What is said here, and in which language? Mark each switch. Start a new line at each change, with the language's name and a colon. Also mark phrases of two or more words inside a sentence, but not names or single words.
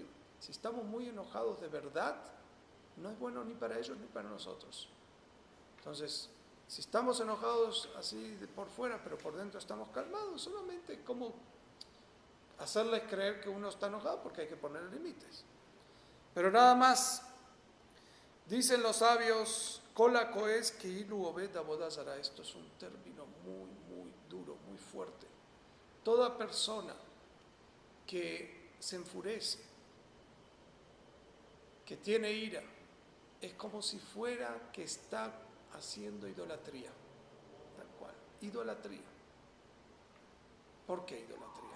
Spanish: Si estamos muy enojados de verdad, no es bueno ni para ellos ni para nosotros. Entonces, si estamos enojados así por fuera, pero por dentro estamos calmados, solamente como hacerles creer que uno está enojado, porque hay que poner límites. Pero nada más. Dicen los sabios,
Hebrew: כל הכועס כאילו עובד עבודה זרה.
Spanish: Esto es un término muy, muy duro, muy fuerte. Toda persona que se enfurece, que tiene ira, es como si fuera que está haciendo idolatría. Tal cual, idolatría. ¿Por qué idolatría?